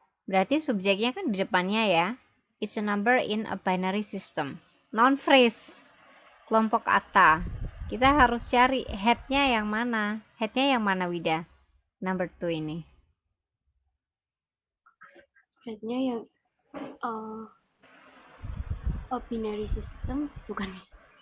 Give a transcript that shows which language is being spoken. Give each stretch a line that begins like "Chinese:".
Indonesian: Berarti subjeknya kan di depannya ya.
English: It's a number in a binary system.
Indonesian: Noun phrase. Kelompok kata. Kita harus cari headnya yang mana. Headnya yang mana, Wida? Number 2 ini. Headnya yang a binary system, bukan, Miss?